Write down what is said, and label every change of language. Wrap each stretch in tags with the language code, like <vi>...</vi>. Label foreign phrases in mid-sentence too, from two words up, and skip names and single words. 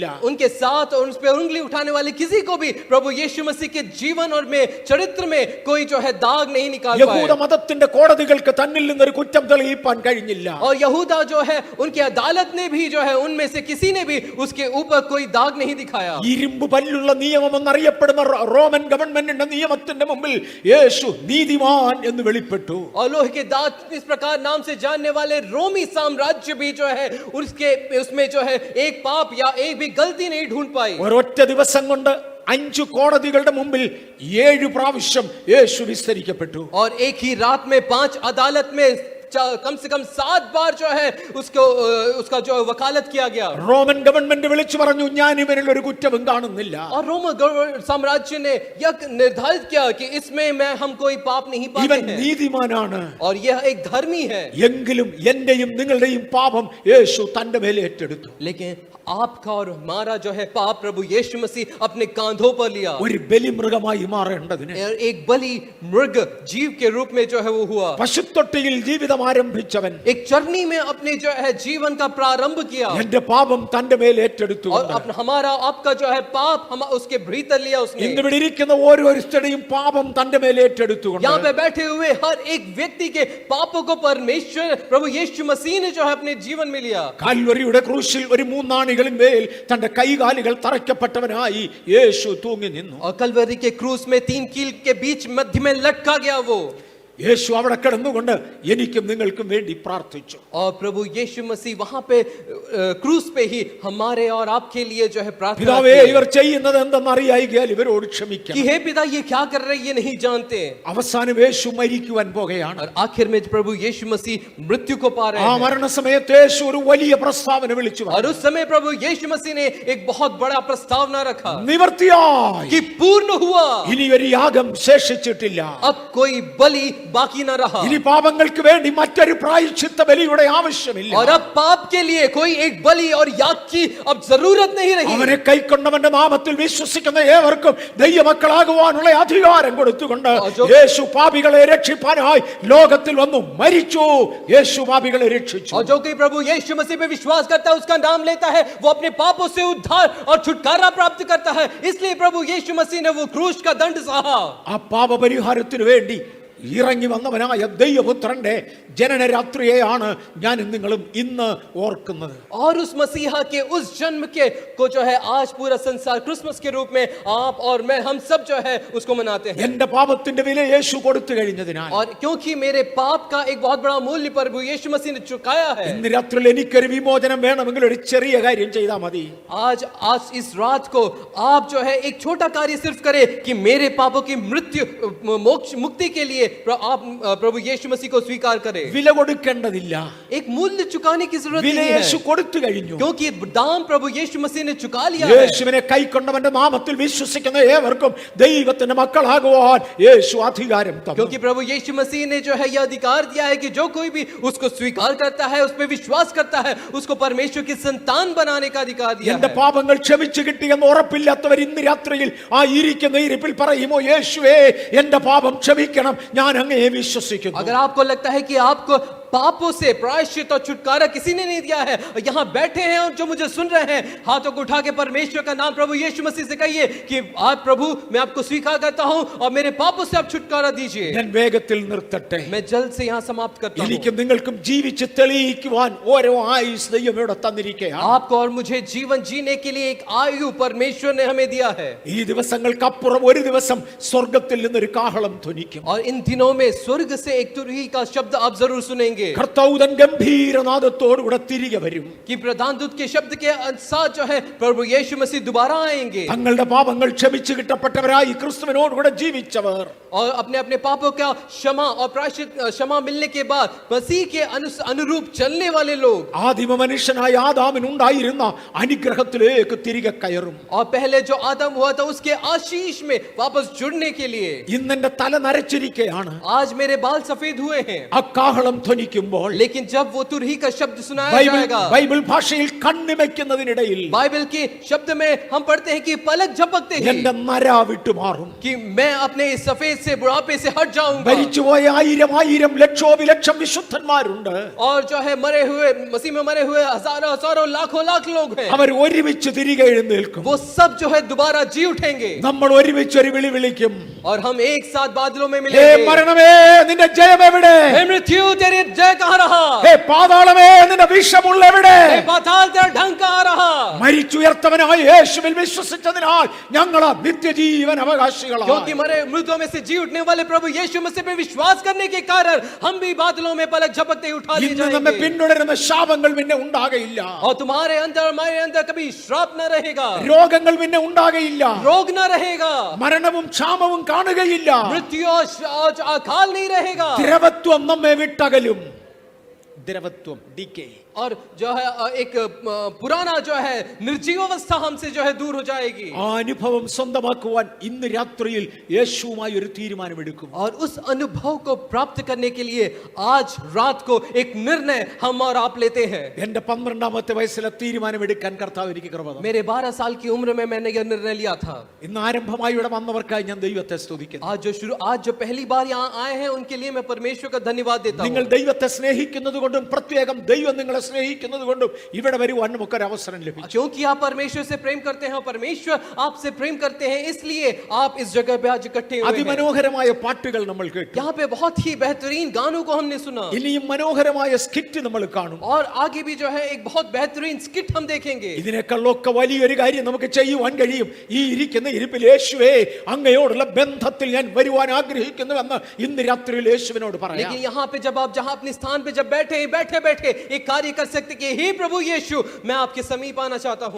<hi>उनके साथ और उन पे उंगली उठाने वाले किसी को भी प्रभु यीशु मसीह के जीवन और में चरित्र में कोई जो है दाग नहीं निकाल</hi> <ml>യഹൂദ</ml> <hi>पाए.</hi> <ml>മതത്തിന്റെ കോടതികൾക്ക് തന്നിൽ നിന്നൊരു കുറ്റം തെളിയിപ്പാൻ കഴിഞ്ഞില്ല.</ml> <hi>और यहूदा जो है उनकी अदालत ने भी जो है उनमें से किसी ने भी उसके ऊपर कोई दाग नहीं दिखाया.</hi> <ml>ഇരുമ്പ് പല്ലുള്ള നിയമം എന്നറിയപ്പെടുന്ന റോമൻ ഗവൺമെന്റ് ഗവൺമെന്റിന്റെ നിയമത്തിന്റെ മുമ്പിൽ യേശു നീതിമാൻ എന്ന് വെളിപ്പെട്ടു.</ml> <hi>और लोहे के दांत इस प्रकार नाम से जानने वाले रोमी साम्राज्य भी जो है उसके उसमें जो है एक पाप या एक भी गलती नहीं ढूंढ पाई.</hi> <ml>ഒരൊറ്റ ദിവസം കൊണ്ട് 5 കോടതികളുടെ മുമ്പിൽ 7 പ്രാവശ്യം യേശു വിസ്തരിക്കപ്പെട്ടു.</ml> <hi>और एक ही रात में 5 अदालत में कम से कम 7 बार जो है उसका जो वकालत किया गया.</hi> <ml>റോമൻ ഗവൺമെന്റ് വിളിച്ചു പറഞ്ഞു, ഞാൻ ഇവരിൽ ഒരു കുറ്റവും കാണുന്നില്ല.</ml> <hi>और रोम साम्राज्य ने यह निर्धारित किया कि इसमें मैं हम कोई पाप नहीं पाते</hi> <ml>ഇവൻ</ml> <hi>हैं</hi> <ml>നീതിമാനാണ്.</ml> <hi>और यह एक धर्मी है.</hi> <ml>എങ്കിലും എന്റെയും നിങ്ങളുടെയും പാപം യേശു തന്റെ മേലെ ഏറ്റെടുത്തു.</ml> <hi>लेकिन आपका और हमारा जो है पाप प्रभु यीशु मसीह अपने कांधों पर लिया.</hi> <ml>ഒരു ബലിമൃഗമായി മാറേണ്ടതിന്</ml> <hi>और एक बलि मृग जीव के रूप में जो है वो हुआ.</hi> <ml>പശുത്തൊട്ടിയിൽ ജീവിതം ആരംഭിച്ചവൻ</ml> <hi>एक चरनी में अपने जो है जीवन का प्रारंभ किया.</hi> <ml>എന്റെ പാപം തന്റെ മേൽ ഏറ്റെടുത്തു.</ml> <hi>और हमारा आपका जो है पाप हम उसके भीतर लिया उसने.</hi> <ml>ഇന്ന് ഇവിടെ ഇരിക്കുന്ന ഓരോരുത്തരുടെയും പാപം തന്റെ മേൽ ഏറ്റെടുത്തു.</ml> <hi>यहाँ पे बैठे हुए हर एक व्यक्ति के पापों को परमेश्वर प्रभु यीशु मसीह ने जो है अपने जीवन में लिया.</hi> <ml>കാൽവരിയുടെ ക്രൂശിൽ ഒരു മൂന്നാണികളിന്മേൽ തന്റെ കൈകാലുകൾ തറയ്ക്കപ്പെട്ടവനായി യേശു തൂങ്ങി നിന്നു.</ml> <hi>और कलवरी के क्रूस में 3 कील के बीच मध्य में लटका गया वो.</hi> <ml>യേശു അവിടെ കിടന്നുകൊണ്ട് എനിക്കും നിങ്ങൾക്കും വേണ്ടി പ്രാർത്ഥിച്ചു.</ml> <hi>और प्रभु यीशु मसीह वहां पे क्रूस पे ही हमारे और आपके लिए जो है प्रार्थना</hi> <ml>പിതാവേ,</ml> <hi>की.</hi> <ml>ഇവർ ചെയ്യുന്നത് എന്തെന്നറിയായികയാൽ ഇവരോട് ക്ഷമിക്കണം.</ml> <hi>कि हे पिता ये क्या कर रहे हैं ये नहीं जानते.</hi> <ml>അവസാനം യേശു മരിക്കുവാൻ പോകുകയാണ്.</ml> <hi>और आखिर में प्रभु यीशु मसीह मृत्यु को पा रहे</hi> <ml>ആ</ml> <hi>हैं.</hi> <ml>മരണസമയത്ത് യേശു ഒരു വലിയ പ്രസ്താവന വിളിച്ചു.</ml> <hi>और उस समय प्रभु यीशु मसीह ने एक बहुत बड़ा प्रस्तावना रखा</hi> <ml>നിവർത്തിയായി,</ml> <hi>कि पूर्ण हुआ.</hi> <ml>ഇനി ഒരു യാഗം ശേഷിച്ചിട്ടില്ല.</ml> <hi>अब कोई बलि बाकी न रहा.</hi> <ml>ഇനി പാപങ്ങൾക്ക് വേണ്ടി മറ്റൊരു പ്രായശ്ചിത്ത ബലിയുടെ ആവശ്യമില്ല.</ml> <hi>और अब पाप के लिए कोई एक बलि और याग की अब जरूरत नहीं रही.</hi> <ml>അവനെ കൈക്കൊണ്ടവന്റെ നാമത്തിൽ വിശ്വസിക്കുന്ന ഏവർക്കും ദൈവമക്കളാകുവാനുള്ള അധികാരം കൊടുത്തുകൊണ്ട് യേശു പാപികളെ രക്ഷിപ്പാനായി ലോകത്തിൽ വന്നു മരിച്ചു. യേശു പാപികളെ രക്ഷിച്ചു.</ml> <hi>और जो कोई प्रभु यीशु मसीह पे विश्वास करता है उसका नाम लेता है वो अपने पापों से उद्धार और छुटकारा प्राप्त करता है. इसलिए प्रभु यीशु मसीह ने वो क्रूस का दंड सहा.</hi> <ml>ആ പാപപരിഹാരത്തിന് വേണ്ടി ഇറങ്ങി വന്നവനായ ദൈവപുത്രന്റെ ജനനരാത്രിയെയാണ് ഞാൻ നിങ്ങളും ഇന്ന് ഓർക്കുന്നത്.</ml> <hi>और उस मसीहा के उस जन्म के को जो है आज पूरा संसार क्रिसमस के रूप में आप और मैं हम सब जो है उसको मनाते हैं.</hi> <ml>എന്റെ പാപത്തിന്റെ വില യേശു കൊടുത്തു കഴിഞ്ഞതിനാൽ</ml> <hi>और क्योंकि मेरे पाप का एक बहुत बड़ा मूल्य प्रभु यीशु मसीह ने चुकाया है.</hi> <ml>ഇന്ന് രാത്രിയിൽ എനിക്കൊരു വിമോചനം വേണമെങ്കിൽ ഒരു ചെറിയ കാര്യം ചെയ്താൽ മതി.</ml> <hi>आज इस रात को आप जो है एक छोटा कार्य सिर्फ करें कि मेरे पापों की मृत्यु मोक्ष मुक्ति के लिए आप प्रभु यीशु मसीह को स्वीकार करें.</hi> <ml>വില കൊടുക്കേണ്ടതില്ല.</ml> <hi>एक मूल्य चुकाने की जरूरत</hi> <ml>വില</ml> <hi>नहीं</hi> <ml>യേശു</ml> <hi>है</hi> <ml>കൊടുത്തു കഴിഞ്ഞു.</ml> <hi>क्योंकि दाम प्रभु यीशु मसीह ने चुका लिया है.</hi> <ml>യേശുവിനെ കൈക്കൊണ്ടവന്റെ നാമത്തിൽ വിശ്വസിക്കുന്ന ഏവർക്കും ദൈവത്തിന്റെ മക്കളാകുവാൻ യേശു അധികാരം തന്നു.</ml> <hi>क्योंकि प्रभु यीशु मसीह ने जो है यह अधिकार दिया है कि जो कोई भी उसको स्वीकार करता है उस पे विश्वास करता है उसको परमेश्वर की संतान बनाने का अधिकार दिया</hi> <ml>എന്റെ</ml> <hi>है.</hi> <ml>പാപങ്ങൾ ക്ഷമിച്ചു കിട്ടിയെന്ന് ഉറപ്പില്ലാത്തവർ ഇന്ന് രാത്രിയിൽ ആ ഇരിക്കുന്ന ഇരിപ്പിൽ പറയുമോ, യേശുവേ എന്റെ പാപം ക്ഷമിക്കണം, ഞാൻ അങ്ങയെ വിശ്വസിക്കുന്നു.</ml> <hi>अगर आपको लगता है कि आपको पापों से प्रायश्चित और छुटकारा किसी ने नहीं दिया है, यहाँ बैठे हैं और जो मुझे सुन रहे हैं हाथों को उठा के परमेश्वर का नाम प्रभु यीशु मसीह से कहिए कि आज प्रभु मैं आपको स्वीकार करता हूँ और मेरे पापों से आप छुटकारा दीजिए.</hi> <ml>ഞാൻ വേഗത്തിൽ നിർത്തട്ടെ.</ml> <hi>मैं जल्द से यहाँ समाप्त करता हूँ.</hi> <ml>എനിക്കും നിങ്ങൾക്കും ജീവിച്ച് തെളിയിക്കുവാൻ ഓരോ ആയുസ് ദൈവം ഇവിടെ തന്നിരിക്കുകയാണ്.</ml> <hi>आपको और मुझे जीवन जीने के लिए एक आयु परमेश्वर ने हमें दिया है.</hi> <ml>ഈ ദിവസങ്ങൾക്കപ്പുറം ഒരു ദിവസം സ്വർഗത്തിൽ നിന്നൊരു കാഹളം ധ്വനിക്കും.</ml> <hi>और इन दिनों में स्वर्ग से एक तुरही का शब्द आप जरूर सुनेंगे</hi> <ml>കർത്താവ് ഗംഭീരനാദത്തോടുകൂടെ തിരികെ വരും.</ml> <hi>कि प्रधान दूत के शब्द के साथ जो है प्रभु यीशु मसीह दोबारा आएंगे.</hi> <ml>തങ്ങളുടെ പാപങ്ങൾ ക്ഷമിച്ചു കിട്ടപ്പെട്ടവരായി ക്രിസ്തുവിനോടുകൂടെ ജീവിച്ചവർ</ml> <hi>और अपने अपने पापों का क्षमा और प्रायश्चित क्षमा मिलने के बाद मसीह के अनुरूप चलने वाले लोग</hi> <ml>ആദിമ മനുഷ്യനായ ആദാമിനുണ്ടായിരുന്ന അനുഗ്രഹത്തിലേക്ക് തിരികെ കയറും.</ml> <hi>और पहले जो आदम हुआ था उसके आशीष में वापस जुड़ने के लिए.</hi> <ml>ഇന്നെന്റെ തല നരച്ചിരിക്കുകയാണ്.</ml> <hi>आज मेरे बाल सफेद हुए हैं.</hi> <ml>ആ കാഹളം ധ്വനിക്കുമ്പോൾ</ml> <hi>लेकिन जब वो तुरही का शब्द सुनाया जाएगा,</hi> <ml>ബൈബിൾ ഭാഷയിൽ കണ്ണിമയ്ക്കുന്നതിനിടയിൽ</ml> <hi>बाइबल के शब्द में हम पढ़ते हैं कि पलक झपकते ही</hi> <ml>എന്റെ നര വിട്ടുമാറും.</ml> <hi>कि मैं अपने इस सफेद से बुढ़ापे से हट जाऊंगा.</hi> <ml>മരിച്ചുപോയ ആയിരം ലക്ഷോപലക്ഷം വിശുദ്ധന്മാരുണ്ട്.</ml> <hi>और जो है मरे हुए मसीह में मरे हुए हजारों हजारों लाखों लाख लोग हैं.</hi> <ml>അവർ ഒരുമിച്ച് തിരികെ എഴുന്നേൽക്കും.</ml> <hi>वो सब जो है दोबारा जी उठेंगे.</hi> <ml>നമ്മൾ ഒരുമിച്ച് ഒരു വിളി വിളിക്കും.</ml> <hi>और हम एक साथ बादलों में</hi> <ml>ഹേ</ml> <hi>मिलेंगे.</hi> <ml>മരണമേ, നിന്റെ ജയം എവിടെ?</ml> <hi>हे मृत्यु तेरे जय कहाँ रहा?</hi> <ml>ഹേ പാതാളമേ നിന്റെ വിഷമുള്ള എവിടെ?</ml> <hi>हे पाताल तेरा ढंग कहाँ रहा?</hi> <ml>മരിച്ചുയർത്തവനായ യേശുവിൽ വിശ്വസിച്ചതിനാൽ ഞങ്ങൾ നിത്യജീവൻ അവകാശികളാണ്.</ml> <hi>क्योंकि मरे मृतों में से जी उठने वाले प्रभु यीशु मसीह पे विश्वास करने के कारण हम भी बादलों में पलक झपकते ही उठा लिए</hi> <ml>ഇന്ന് നമ്മെ</ml> <hi>जाएंगे।</hi> <ml>പിന്തുടരുന്ന ശാപങ്ങൾ പിന്നെ ഉണ്ടാകയില്ല.</ml> <hi>और तुम्हारे अंदर हमारे अंदर कभी श्राप न रहेगा,</hi> <ml>രോഗങ്ങൾ പിന്നെ ഉണ്ടാകയില്ല.</ml> <hi>रोग न रहेगा,</hi> <ml>മരണവും ക്ഷാമവും കാണുകയില്ല.</ml> <hi>मृत्यु और अकाल नहीं रहेगा।</hi> <ml>ദ്രവത്വം നമ്മെ വിട്ടകലും. ദ്രവത്വം ഡിക്കേ.</ml> <hi>और जो है एक पुराना जो है निर्जीव अवस्था हमसे जो है दूर हो जाएगी।</hi> <ml>ആ അനുഭവം സ്വന്തമാക്കുവാൻ ഇന്ന് രാത്രിയിൽ യേശുവുമായി ഒരു തീരുമാനമെടുക്കും.</ml> <hi>और उस अनुभव को प्राप्त करने के लिए आज रात को एक निर्णय हम और आप लेते हैं।</hi> <ml>എന്റെ 12ാമത്തെ വയസ്സിലെ തീരുമാനമെടുക്കാൻ കർത്താവ് എനിക്ക് കൃപ തന്നു.</ml> <hi>मेरे 12 साल की उम्र में मैंने यह निर्णय लिया था।</hi> <ml>ഇന്ന് ആരംഭമായി ഇവിടെ വന്നവർക്കായി ഞാൻ ദൈവത്തെ സ്തുതിക്കുന്നു.</ml> <hi>आज जो पहली बार यहाँ आए हैं उनके लिए मैं परमेश्वर का धन्यवाद देता</hi> <ml>നിങ്ങൾ</ml> <hi>हूँ।</hi> <ml>ദൈവത്തെ സ്നേഹിക്കുന്നത് കൊണ്ടും പ്രത്യേകം ദൈവം നിങ്ങളെ സ്നേഹിക്കുന്നത് കൊണ്ടും ഇവിടെ വരുവാൻ നമുക്കൊരു അവസരം ലഭിച്ചു.</ml> <hi>क्योंकि आप परमेश्वर से प्रेम करते हैं और परमेश्वर आपसे प्रेम करते हैं, इसलिए आप इस जगह पे आज इकट्ठे हुए हैं।</hi> <ml>അതിമനോഹരമായ പാട്ടുകൾ നമ്മൾ കേട്ടു.</ml> <hi>यहाँ पे बहुत ही बेहतरीन गानों को हमने सुना</hi> <ml>ഇനിയും മനോഹരമായ സ്കിറ്റ് നമ്മൾ കാണും.</ml> <hi>और आगे भी जो है एक बहुत बेहतरीन स्किट हम देखेंगे।</hi> <ml>ഇതിനേക്കാളൊക്കെ വലിയൊരു കാര്യം നമുക്ക് ചെയ്യുവാൻ കഴിയും. ഈ ഇരിക്കുന്ന ഇരിപ്പിൽ യേശുവേ അങ്ങയോടുള്ള ബന്ധത്തിൽ ഞാൻ വരുവാൻ ആഗ്രഹിക്കുന്നുവെന്ന് ഇന്ന് രാത്രിയിൽ യേശുവിനോട് പറയാം.</ml> <hi>लेकिन यहाँ पे जब आप जहाँ अपने स्थान पे जब बैठे बैठे एक कार्य कर सकते कि हे प्रभु यीशु मैं आपके समीप आना चाहता हूँ।</hi>